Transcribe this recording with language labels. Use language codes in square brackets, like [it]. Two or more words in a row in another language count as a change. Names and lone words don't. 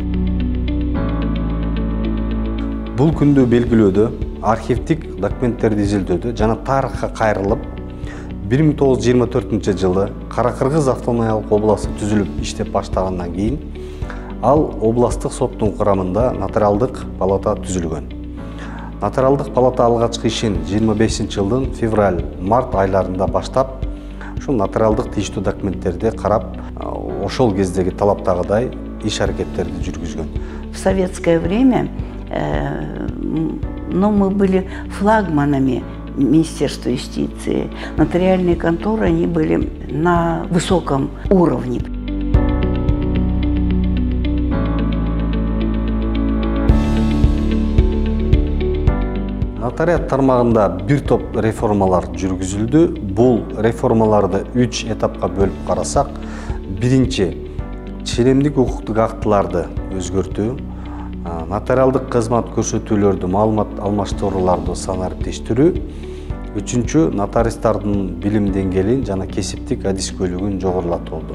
[ky] Бул күндү белгилөөдө архивдик документтерди изилдөөдө жана тарыхка кайрылып 1924 жылы Кара-Кыргыз автономиялык областы түзүлүп иштеп баштагандан кийин ал областтык соттун курамында нотариалдык палата түзүлгөн. Нотариалдык палата алгачкы ишин 25 жылдын февраль-март айларында баштап, ушул нотариалдык тийиштүү документтерди карап, ошол кездеги талаптагыдай иш аракеттерди жүргүзгөн. [ru] В советское время мы были флагманами Министерства юстиции. Нотариальные конторы, они были на высоком уровне. [ky] Нотариат тармагында бир топ реформалар жүргүзүлдү. Бул реформаларды 3 этапка бөлүп карасак, биринчи ченемдик укуктук актыларды өзгөртүү, нотариалдык кызмат көрсөтүүлөрдү маалымат алмаштырууларды санариптештирүү, үчүнчү нотариустардын билим деңгээлин жана кесиптик адискөйлүгүн жогорулатуу болду.